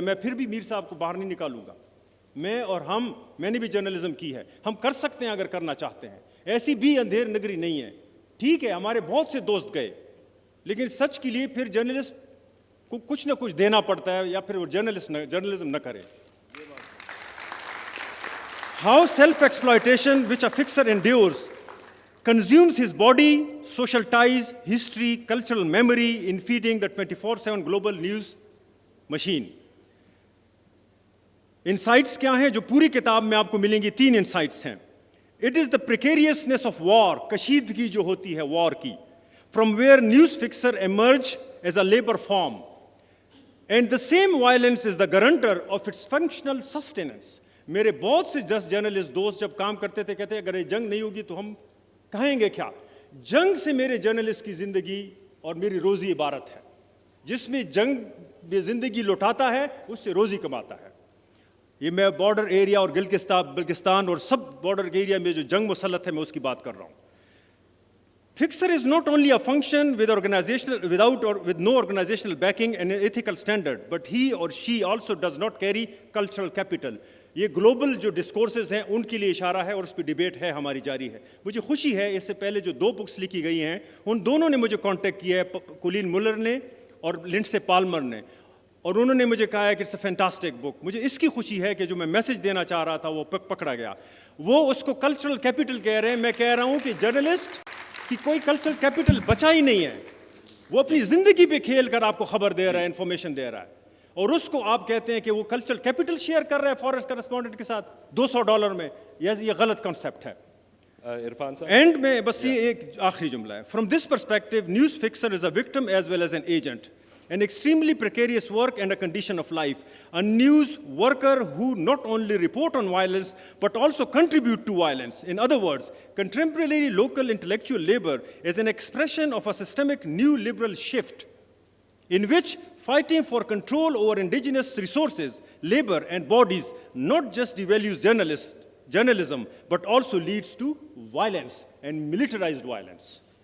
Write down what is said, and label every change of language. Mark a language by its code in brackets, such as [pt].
[ur] میں پھر بھی میر صاحب کو باہر نہیں نکالوں گا, میں اور میں نے بھی جرنلزم کی ہے, ہم کر سکتے ہیں اگر کرنا چاہتے ہیں. ایسی بھی اندھیر نگری نہیں ہے. ٹھیک ہے, ہمارے بہت سے دوست گئے, لیکن سچ کے لیے پھر جرنلسٹ کو کچھ نہ کچھ دینا پڑتا ہے, یا پھر وہ جرنلزم نہ کرے. [en] How self exploitation which a fixer endeavours consumes his body, social ties, history, cultural memory in feeding the 24/7 global news machine. [ur] Insights کیا ہیں جو پوری کتاب میں آپ کو ملیں گی؟ 3 انسائٹس ہیں. [en] It is the precariousness of war, [ur] کشیدگی جو ہوتی ہے وار کی, [en] from where news fixer emerge as a labor form. And the same violence is the guarantor of its functional sustenance. [ur] میرے بہت سے 10 جرنلسٹ دوست جب کام کرتے تھے کہتے اگر یہ جنگ نہیں ہوگی تو ہم کہیں گے کیا. جنگ سے میرے جرنلسٹ کی زندگی اور میری روزی عبارت ہے. جس میں جنگ میں زندگی لوٹاتا ہے اس سے روزی کماتا ہے. یہ میں بارڈر ایریا اور بلکستان اور سب بارڈر ایریا میں جو جنگ مسلط ہے میں اس کی بات کر رہا ہوں. [en] Fixer is not only a function with with no organizational backing and ethical standard, but he or she also does not carry cultural capital. [ur] یہ گلوبل جو ڈسکورسز ہیں ان کے لیے اشارہ ہے اور اس پہ ڈیبیٹ ہے ہماری جاری ہے. مجھے خوشی ہے اس سے پہلے جو 2 بکس لکھی گئی ہیں ان دونوں نے مجھے کانٹیکٹ کیا ہے, کولین مولر نے اور لنڈسے پالمر نے, اور انہوں نے مجھے کہا ہے کہ [en] It's a fantastic book. [ur] مجھے اس کی خوشی ہے کہ جو میں میسج دینا چاہ رہا تھا وہ پکڑا گیا. وہ اس کو کلچرل کیپٹل کہہ رہے ہیں, میں کہہ رہا ہوں کہ جرنلسٹ کی کوئی کلچرل کیپٹل بچا ہی نہیں ہے. وہ اپنی زندگی پہ کھیل کر آپ کو خبر دے رہا ہے, انفارمیشن دے رہا ہے, اور اس کو آپ کہتے ہیں کہ وہ کلچرل کیپٹل شیئر کر رہا ہے فارن کرسپونڈنٹ کے ساتھ $200 میں. یہ غلط کانسیپٹ ہے. عرفان صاحب, اینڈ میں بس یہ ایک آخری جملہ ہے. [en] From this perspective, news fixer is a victim as well as an agent. An extremely precarious work and a condition of life. A news worker who not only report on violence but also contribute to violence. In other words, contemporary local intellectual labor is an expression of a systemic new liberal shift in which fighting for control over indigenous resources, labor and bodies not just devalues journalism but also leads to violence and militarized violence.